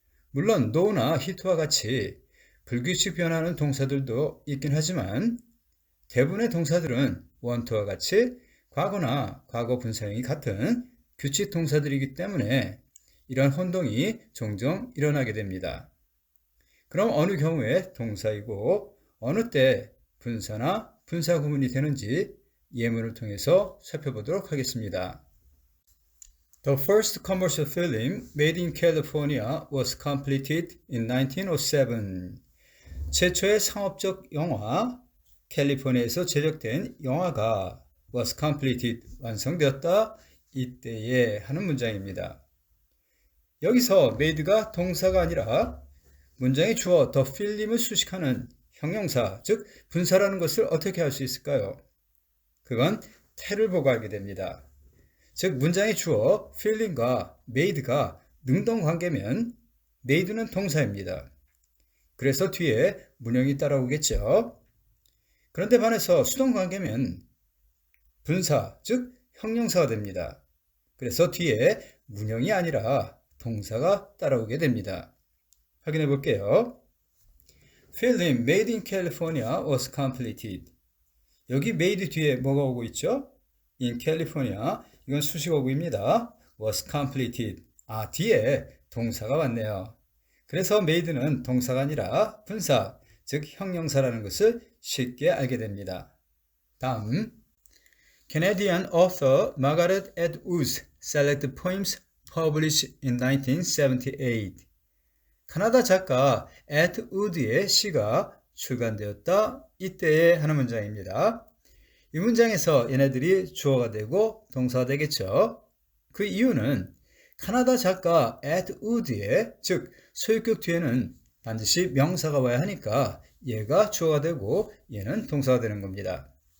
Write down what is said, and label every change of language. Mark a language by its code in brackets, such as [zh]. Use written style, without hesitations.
[ko] 물론 no나 hit와 같이 불규칙 변하는 동사들도 있긴 하지만 대부분의 동사들은 want와 같이 과거나 과거 분사형이 같은 규칙 동사들이기 때문에 이런 혼동이 종종 일어나게 됩니다. 그럼 어느 경우에 동사이고 어느 때 분사나 분사 구문이 되는지 예문을 통해서 살펴보도록 하겠습니다. [en] The first commercial film made in California was completed in 1907. [ko] 최초의 상업적 영화, 캘리포니아에서 제작된 영화가 [en] was completed, [ko] 완성되었다, 이때에 하는 문장입니다. 여기서 made가 동사가 아니라 문장의 주어 the film을 수식하는 형용사, 즉 분사라는 것을 어떻게 할 수 있을까요? 그건 te를 보고 알게 됩니다. 즉 문장의 주어 film과 made가 능동관계면 made는 동사입니다. 그래서 뒤에 문형이 따라오겠죠. 그런데 반해서 수동관계면 분사, 즉 형용사가 됩니다. 그래서 뒤에 문형이 아니라 동사가 따라오게 됩니다. 확인해 볼게요. [en] Film made in California was completed. [ko] 여기 made 뒤에 뭐가 오고 있죠? [en] In California, [ko] 이건 수식어구입니다. [en] was completed. [ko] 뒤에 동사가 왔네요. 그래서 made는 동사가 아니라 분사, 즉 형용사라는 것을 쉽게 알게 됩니다. [en] 다음, Canadian author Margaret Atwood's selected poems published in 1978. [ko] 카나다 작가 애트우드의 시가 출간되었다, 이때에 하는 문장입니다. 이 문장에서 얘네들이 주어가 되고 동사가 되겠죠. 그 이유는 카나다 작가 애트우드의, 즉 소유격 뒤에는 반드시 명사가 와야 하니까 얘가 주어가 되고 얘는 동사가 되는 겁니다.